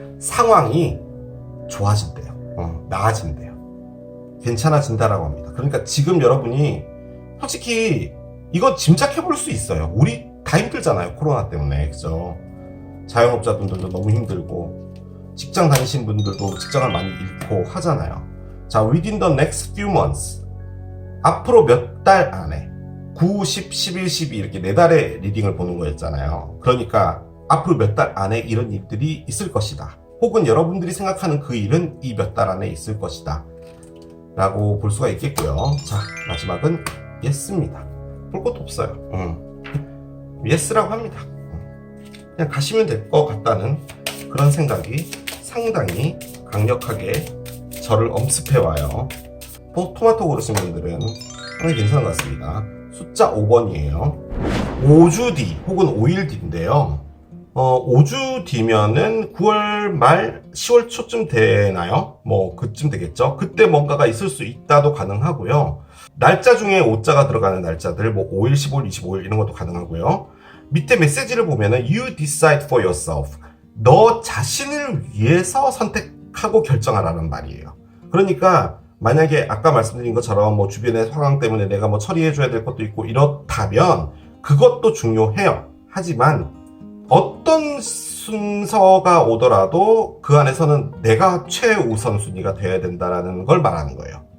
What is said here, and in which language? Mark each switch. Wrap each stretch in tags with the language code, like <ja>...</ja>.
<ko>상황이 좋아진대요. 나아진대요. 괜찮아진다라고 합니다. 그러니까 지금 여러분이 솔직히 이거 짐작해 볼 수 있어요. 우리 다 힘들잖아요. 코로나 때문에. 그죠? 자영업자분들도 너무 힘들고 직장 다니신 분들도 직장을 많이 잃고 하잖아요.</ko> <en>자, within the next few months.</en> <ko>앞으로 몇 달 안에 9, 10, 11, 12 이렇게 4달의 리딩을 보는 거였잖아요. 그러니까 앞으로 몇 달 안에 이런 일들이 있을 것이다. 혹은 여러분들이 생각하는 그 일은 이 몇 달 안에 있을 것이다. 라고 볼 수가 있겠고요. 자, 마지막은 yes입니다. 볼 것도 없어요. yes라고 합니다. 그냥 가시면 될 것 같다는 그런 생각이 상당히 강력하게 저를 엄습해와요. 토마토 고르신 분들은 상당히 괜찮은 것 같습니다. 숫자 5번이에요. 5주 뒤 혹은 5일 뒤인데요. 5주 뒤면은 9월 말 10월 초쯤 되나요? 뭐 그쯤 되겠죠. 그때 뭔가가 있을 수 있다도 가능하고요. 날짜 중에 5자가 들어가는 날짜들 뭐 5일, 15일, 25일 이런 것도 가능하고요.</ko> <en>밑에 메시지를 보면은 You decide for yourself.</en> <ko>너 자신을 위해서 선택하고 결정하라는 말이에요. 그러니까 만약에 아까 말씀드린 것처럼 뭐 주변의 상황 때문에 내가 뭐 처리해줘야 될 것도 있고 이렇다면 그것도 중요해요. 하지만 어떤 순서가 오더라도 그 안에서는 내가 최우선순위가 돼야 된다는 걸 말하는 거예요.</ko>